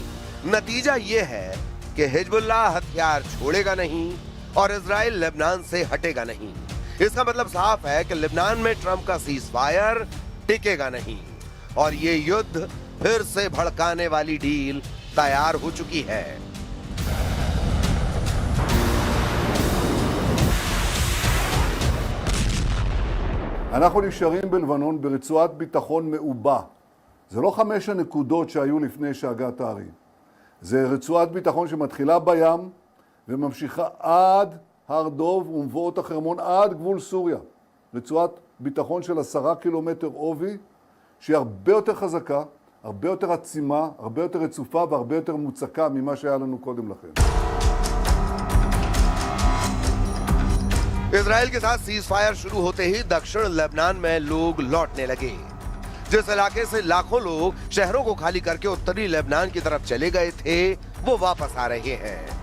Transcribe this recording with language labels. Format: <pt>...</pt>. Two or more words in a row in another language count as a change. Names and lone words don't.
<hi>नतीजा यह है कि हिजबुल्लाह हथियार छोड़ेगा नहीं और इजराइल लेबनान से हटेगा नहीं। इसका मतलब साफ है कि लेबनान में ट्रंप का</hi> <en>cease fire</en> <hi>टिकेगा नहीं और ये युद्ध फिर से भड़काने वाली डील तैयार हो चुकी है।</hi> <he>אנחנו נשארים בלבנון ברצועת ביטחון מעובה. זה לא 5 הנקודות שהיו לפני שהגעת הערים. זה רצועת ביטחון שמתחילה בים וממשיכה עד הר דוב ומבואות החרמון עד גבול סוריה. רצועת ביטחון של 10 קילומטר עובי שהיא הרבה יותר חזקה, הרבה יותר עצימה, הרבה יותר רצופה והרבה יותר מוצקה ממה שהיה לנו קודם לכן.</he> <hi>इजराइल के साथ</hi> <en>cease fire</en> <hi>शुरू होते ही दक्षिण लेबनान में लोग लौटने लगे। जिस इलाके से लाखों लोग शहरों को खाली करके उत्तरी लेबनान की तरफ चले गए थे वो वापस आ रहे हैं।</hi>